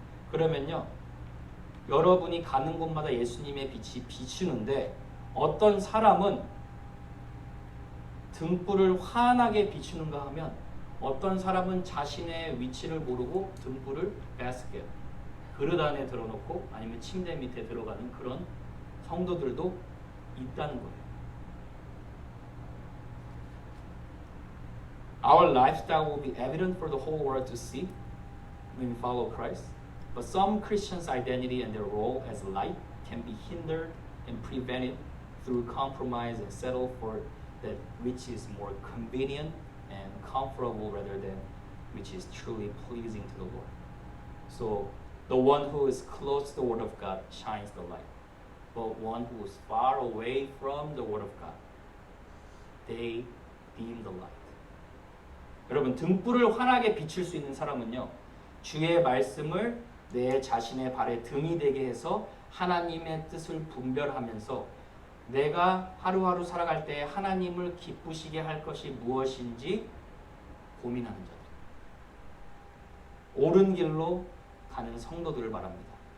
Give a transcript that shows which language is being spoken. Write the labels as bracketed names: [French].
[Korean] 그러면요 여러분이 가는 곳마다 예수님의 빛이 비추는데, 어떤 사람은 등불을 환하게 비추는가 하면 어떤 사람은 자신의 위치를 모르고 등불을 바스켓, 그릇 안에 들어놓고 아니면 침대 밑에 들어가는 그런 성도들도 있다는 거예요. [English] Our lifestyle will be evident for the whole world to see when we follow Christ. But some Christians' identity and their role as light can be hindered and prevented through compromise and settle for that which is more convenient and comfortable rather than which is truly pleasing to the Lord. So the one who is close to the Word of God shines the light. But one who is far away from the Word of God, they dim the light. [Korean] 여러분, 등불을 환하게 비출 수 있는 사람은요, 주의 말씀을 내 자신의 발에 등이 되게 해서 하나님의 뜻을 분별하면서 내가 하루하루 살아갈 때 하나님을 기쁘시게 할 것이 무엇인지 고민하는 자들, 옳은 길로 가는 성도들을 말합니다.